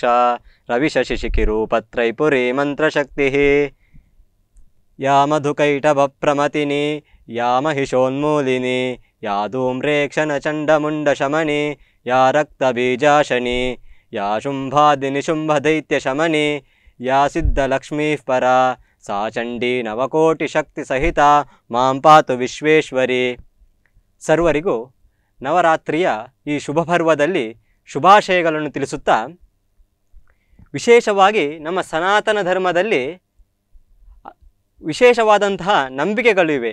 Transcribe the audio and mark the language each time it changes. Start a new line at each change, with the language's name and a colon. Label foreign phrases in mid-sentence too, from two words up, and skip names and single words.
Sanskrit: ರವಿಶಶಿಶಿಖಿರೂಪತ್ರೈಪುರಿ ಮಂತ್ರಶಕ್ತಿ ಯಾ ಮಧುಕೈಟಭಪ್ರಮತಿನಿ ಯಾ ಮಹಿಷೋನ್ಮೂಲಿನಿ ಯಾ ಧೂಮ್ರೇಕ್ಷಣಚಂಡಮುಂಡಶಮನಿ ಯಾ ರಕ್ತಬೀಜಾಶನಿ ಯಾ ಶುಂಭಾದಿನಿಶುಂಭದೈತ್ಯಶಮನಿ ಯಾ ಸಿದ್ಧಲಕ್ಷ್ಮೀಃ ಪರಾ ಸಾ ಚಂಡೀ ನವಕೋಟಿಶಕ್ತಿಸಹಿತ ಮಾಂ ಪಾತು ವಿಶ್ವೇಶ್ವರಿ.
Kannada: ಸರ್ವರಿಗೂ ನವರಾತ್ರಿಯ ಈ ಶುಭ ಪರ್ವದಲ್ಲಿ ಶುಭಾಶಯಗಳನ್ನು ತಿಳಿಸುತ್ತಾ, ವಿಶೇಷವಾಗಿ ನಮ್ಮ ಸನಾತನ ಧರ್ಮದಲ್ಲಿ ವಿಶೇಷವಾದಂತಹ ನಂಬಿಕೆಗಳಿವೆ.